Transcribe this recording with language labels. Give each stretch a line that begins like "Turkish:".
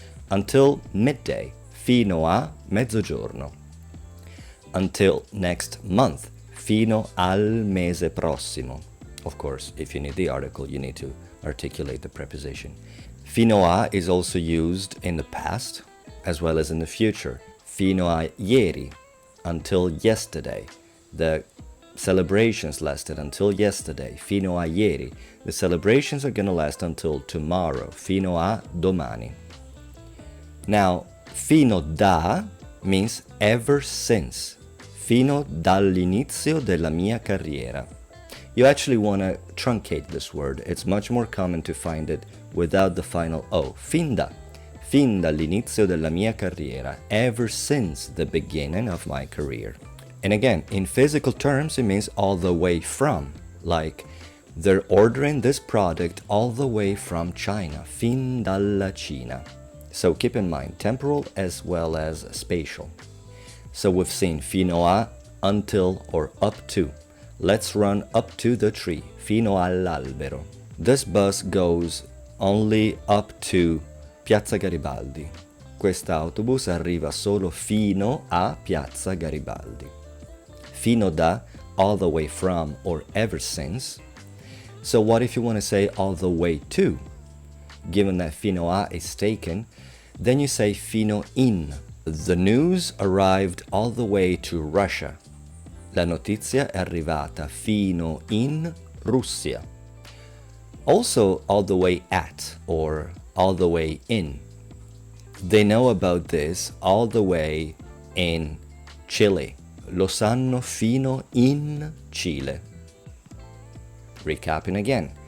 English: Until midday,
Italian: fino a mezzogiorno.
English: Until next month,
Italian: fino al mese prossimo.
English: Of course, if you need the article, you need to articulate the preposition. Fino a is also used in the past, as well as in the future.
Italian: Fino a ieri,
English: until yesterday. The celebrations lasted until yesterday.
Italian: Fino a ieri.
English: The celebrations are going to last until tomorrow.
Italian: Fino a domani.
English: Now, fino da means ever since.
Italian: Fino dall'inizio della mia carriera.
English: You actually want to truncate this word. It's much more common to find it without the final O.
Italian: Fin da. Fin dall'inizio della mia carriera,
English: ever since the beginning of my career. And again, in physical terms, it means all the way from. Like, they're ordering this product all the way from China,
Italian: fin dalla Cina.
English: So keep in mind, temporal as well as spatial. So we've seen fino a, until or up to. Let's run up to the tree,
Italian: fino all'albero.
English: This bus goes only up to Piazza Garibaldi.
Italian: Quest'autobus arriva solo fino a Piazza Garibaldi.
English: Fino da, all the way from or ever since. So what if you want to say all the way to? Given that fino a is taken, then you say fino in. The news arrived all the way to Russia.
Italian: La notizia è arrivata fino in Russia.
English: Also all the way at or all the way in. They know about this all the way in Chile.
Italian: Lo sanno fino in Cile.
English: Recapping again.